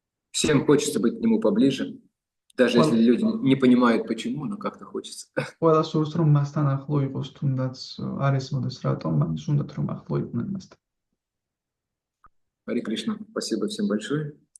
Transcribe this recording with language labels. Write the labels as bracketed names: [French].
[Russian] Всем хочется быть к нему поближе, даже если люди не понимают почему, но как-то хочется. [Georgian] ყველა სურს, რომ მასთან ახლო იყოს, თუნდაც არ ესმოდეს რატომ, მაინც უნდათ რომ ახლო იყვნენ მასთან. [Russian] Харе Кришна, спасибо всем большое.